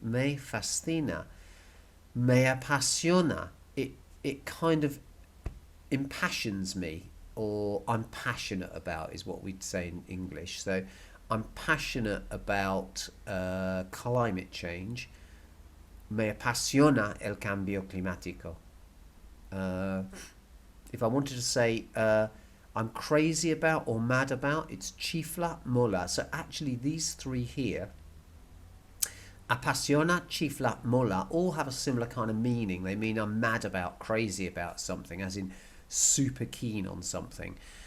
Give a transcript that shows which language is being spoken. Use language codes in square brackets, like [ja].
[es] Me fascina. Me apasiona. [en] It kind of impassions me, or I'm passionate about is what we'd say in English. So I'm passionate about climate change. [es] Me apasiona el cambio climático. [en] If I wanted to say I'm crazy about or mad about, it's [es] chifla, mola. [en] So actually these 3 here, [es] apasiona, chifla, mola, [en] all have a similar kind of meaning. They mean I'm mad about, crazy about something, as in super keen on something.